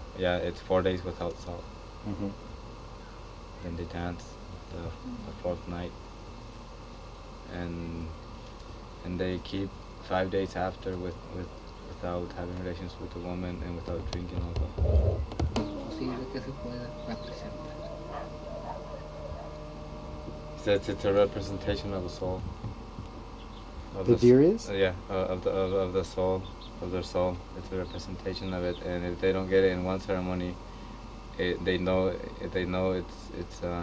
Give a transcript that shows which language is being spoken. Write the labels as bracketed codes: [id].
[en] Yeah, it's 4 days without salt. Mm-hmm. Then they dance the 4th night, and they keep 5 days after without having relations with the woman and without drinking alcohol. [es] Posible que se pueda representar. [en] He says it's a representation of the soul. The deer is? Yeah, of the soul, of their soul. It's a representation of it, and if they don't get it in one ceremony, they know it's